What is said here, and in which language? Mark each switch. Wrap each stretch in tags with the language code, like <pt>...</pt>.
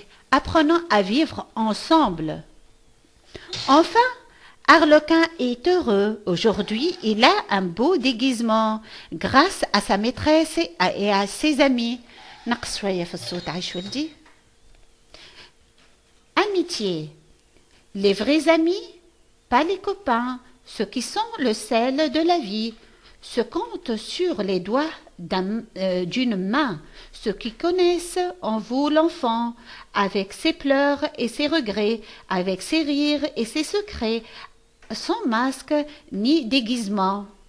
<fr>Apprenons à vivre ensemble. Enfin, Arlequin est heureux. Aujourd'hui, il a un beau déguisement grâce à sa maîtresse et à ses amis.</fr> <ar>نقص شوية في الصوت عايش ولدي.</ar> <fr>Amitié. Les vrais amis, pas les copains, ceux qui sont le sel de la vie, se comptent sur les doigts d'une main, ceux qui connaissent en vous l'enfant, avec ses pleurs et ses regrets, avec ses rires et ses secrets, sans masque ni déguisement.</fr>